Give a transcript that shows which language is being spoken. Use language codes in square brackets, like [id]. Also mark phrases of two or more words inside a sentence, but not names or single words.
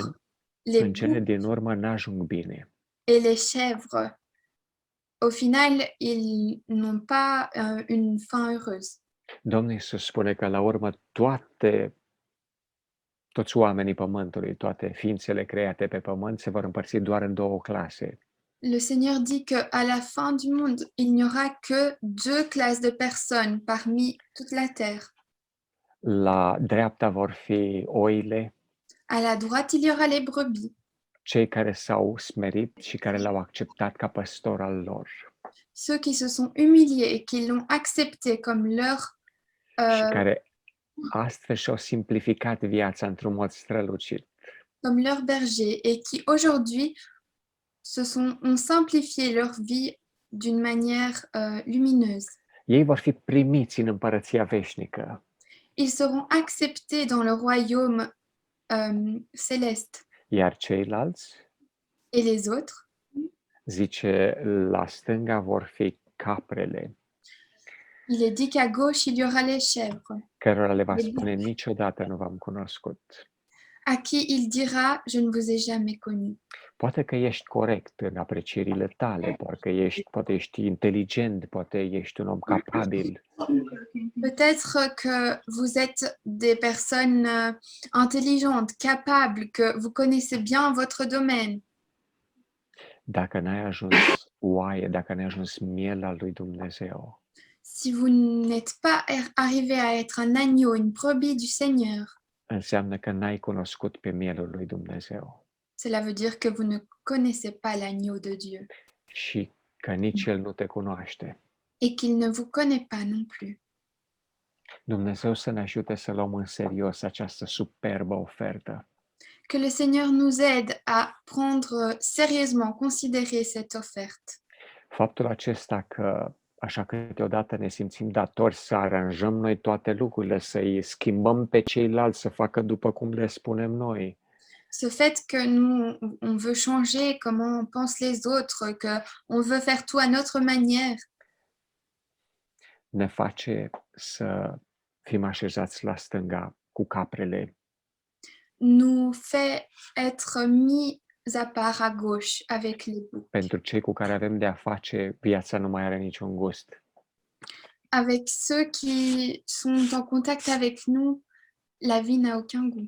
[ro] în [fr] les [ro] cele [fr] boucs [ro] din urmă n-ajung bine. [fr] et les chèvres, au final, ils n'ont pas une fin heureuse. [ro] Domnul Iisus spune că la urmă toți oamenii pământului, toate ființele create pe pământ se vor împărți doar în două clase. [fr] Le Seigneur dit qu'à la fin du monde, il n'y aura que deux classes de personnes parmi toute la terre. [ro] La dreapta vor fi oile [fr] À la droite, il y aura les brebis [ro] cei care s-au smerit și care l-au acceptat ca păstor al lor [fr] ceux qui se sont humiliés et qui l'ont accepté comme leur [ro] și euh, care astfel și-au simplificat viața într-un mod strălucit. [fr] berger et qui aujourd'hui ont simplifié leur vie d'une manière lumineuse. [ro] Ei vor fi primiți în împărăția veșnică. [fr] Ils seront acceptés dans le royaume céleste. [ro] Iar ceilalți, [fr] Et les autres, [ro] zice, la stânga vor fi caprele, [fr] il est dit qu'à gauche, il y aura les chèvres, [ro] cărora le va [fr] Les [ro] spune niciodată nu v-am cunoscut. [fr] à qui il dira, je ne vous ai jamais connu. [ro] Poate că ești corect în aprecierile tale, poate ești inteligent, poate ești un om capabil, [fr] Peut-être que vous êtes des personnes intelligentes, capables, que vous connaissez bien votre domaine. [ro] dacă n-ai ajuns oaie, dacă n-ai ajuns miel al lui Dumnezeu, [fr] Si vous n'êtes pas arrivé à être un agneau, une brebis du Seigneur, [ro] înseamnă că n-ai cunoscut pe mielul lui Dumnezeu [fr] cela veut dire que vous ne connaissez pas l'agneau de Dieu [ro] și că nici el nu te cunoaște. [fr] et qu'il ne vous connaît pas non plus. [ro] Dumnezeu să ne ajute să luăm în serios această superbă ofertă. [fr] Que le Seigneur nous aide à prendre sérieusement, considérer cette offerte. [ro] Faptul acesta că așa câteodată ne simțim datori să aranjăm noi toate lucrurile, să-i schimbăm pe ceilalți să facă după cum le spunem noi, [fr] Ce fait que nous, on veut changer comment pensent les autres, que on veut faire tout à notre manière, [ro] ne face să fim așezați la stânga cu caprele, [fr] nous fait être mis à part à gauche avec les boucs. [ro] pentru cei cu care avem de-a face, viața nu mai are niciun gust. [fr] Avec ceux qui sont en contact avec nous, la vie n'a aucun goût.